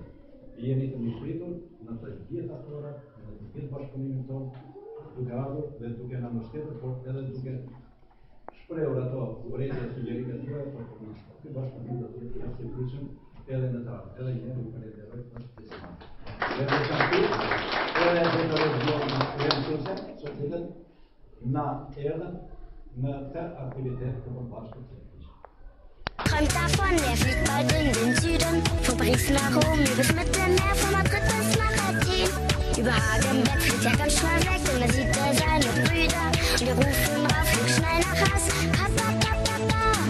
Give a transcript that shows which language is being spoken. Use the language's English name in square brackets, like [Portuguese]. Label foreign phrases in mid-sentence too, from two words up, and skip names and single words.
[Albanian] Jeni të mishpritur në të gjitha orat, në të gjithë bashkëpunimin tonë, duke ardhur dhe duke na mbështetur, por edhe duke shprehur ato urrëtie e sugjerimet tuaja për punën. Ky bashkëpunim do të jetë I rrjedhshëm edhe në të ardhmen. Edhe një herë ju falenderoj për ftesën. Dhe veçanti edhe drejtorët e mësuesve, që cilët na erdhën në këtë aktivitet të përbashkët. [German] Träumt davon, er fliegt bald in den Süden, von Paris nach Rom, übers Mittelmeer, von Madrid bis nach Athen. Über Hagenbeck fliegt er ganz schnell weg, denn da sieht er seine Brüder und die rufen rauf, flieg schnell nach Haus. Papa, Papa, Papa.